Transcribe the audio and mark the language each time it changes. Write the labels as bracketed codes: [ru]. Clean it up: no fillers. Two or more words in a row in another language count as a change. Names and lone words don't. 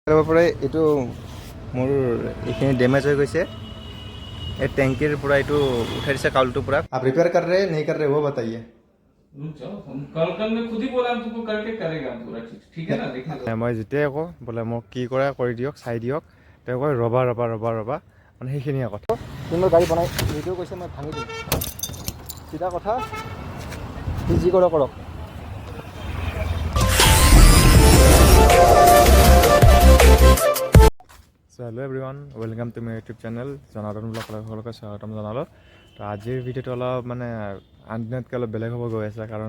[as] পৰা এইটো মোৰ এইখিনি ডেমেজ হৈ গৈছে এই টেংকিৰ পৰা এইটো উঠাই দিছে কাউলটো পৰা [hi] आप रिपेयर कर रहे हैं नहीं कर रहे वो बताइए रुक जाओ हम कल मैं खुद ही बोला हम तुमको करके करेगा पूरा चीज ठीक है ना देखने [as] মই যেতিয়াই কওঁ বোলে মোক কি কৰে কৰি দিয়ক চাই দিয়ক তেওঁ কয় ৰবা ৰবা ৰবা ৰবা মানে সেইখিনিয়ে কথা তুমি মোৰ গাড়ী বনাই ভিডিঅ' কৈছে মই ভাঙি দিম চিধা কথা সি যি কৰে কৰক সো [en] hello everyone welcome to my YouTube channel [as] জনাৰ্দন ব্লগ সকলোকে স্বাগতম জনালোঁ তো আজিৰ ভিডিঅ'টো অলপ মানে আনদিনতকৈ অলপ বেলেগ হ'ব গৈ আছে কাৰণ